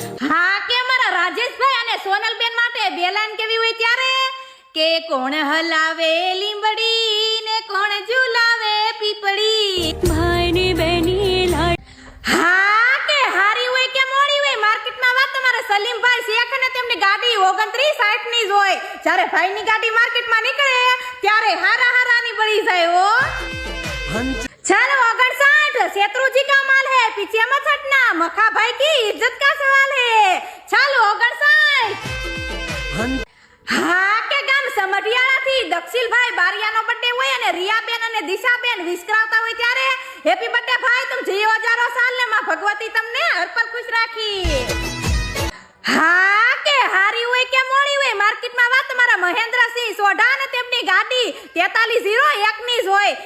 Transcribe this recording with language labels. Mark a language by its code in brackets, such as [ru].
[gu] હા કે અમારા રાજેશભાઈ અને સોનલબેન માટે બે લાઈન કેવી હોય ત્યારે કે કોણ હલાવે લીંબડી ને કોણ ઝુલાવે પીપળી. ભાઈની બેની લાડ હા કે હારી હોય કે મોડી હોય માર્કેટમાં વાત તમારા સલીમભાઈ શેખ અને તેમની ગાડી 2960 ની જ હોય. જ્યારે ભાઈની ગાડી માર્કેટમાં નીકળે ત્યારે હારાની બળી જાય હો. હંચ [hi] चलो 59 शत्रुजी का माल है पीछे मत हटना मखा भाई की इज्जत का सवाल है. चलो 59 [gu] હંચ હા કે ગામ સમઢિયાળા થી દક્ષિલભાઈ બારિયાનો બર્થડે હોય અને રિયાબેન અને દિશાબેન વિશ કરાવતા હોય ત્યારે હેપી બર્થડે ભાઈ [hi] तुम જીવો હજારો સાલ [gu] ને માં ભગવતી તમને હર પર ખુશ રાખી. હા કે હારી હોય કે મોડી હોય માર્કેટમાં વાત તમારા મહેન્દ્રસિંહ સોઢા ને તેમની ગાડી 4301 ની જ હોય.